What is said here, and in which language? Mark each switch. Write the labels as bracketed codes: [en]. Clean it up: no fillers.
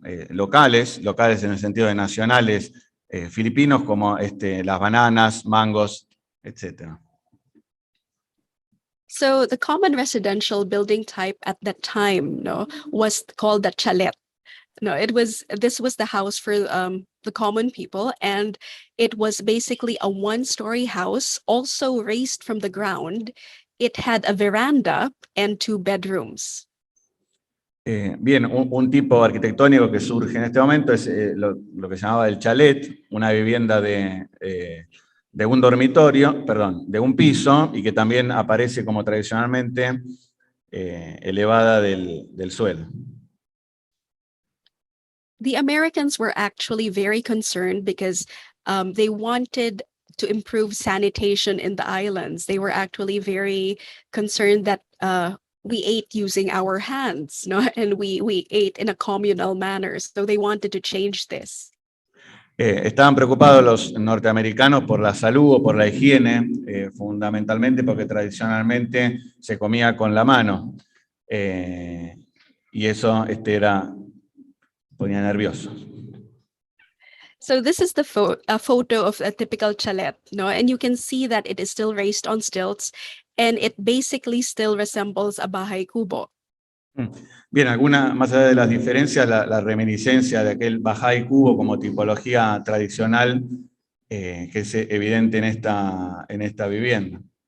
[es] locales en el sentido de nacionales filipinos, como las bananas, mangos, etc. [en] So the common residential building type at that time, no, was called the chalet. No, this was the house for the common people, and it was basically a one-story house, also raised from the ground. It had a veranda and 2 bedrooms. [es] Bien, un tipo arquitectónico que surge en este momento es lo que se llamaba el chalet, una vivienda de un dormitorio, perdón, de un piso, y que también aparece como tradicionalmente elevada del suelo. [en] The Americans were actually very concerned because they wanted to improve sanitation in the islands. They were actually very concerned that we ate using our hands, no, and we ate in a communal manner. So they wanted to change this. [es] Estaban preocupados los norteamericanos por la salud o por la higiene, fundamentalmente porque tradicionalmente se comía con la mano. Y eso ponía nervioso. [en] So this is a photo of a typical chalet, no? And you can see that it is still raised on stilts, and it basically still resembles a bahay kubo. [es] Bien, más allá de las diferencias, la reminiscencia de aquel bahay kubo como tipología tradicional que es evidente en esta vivienda.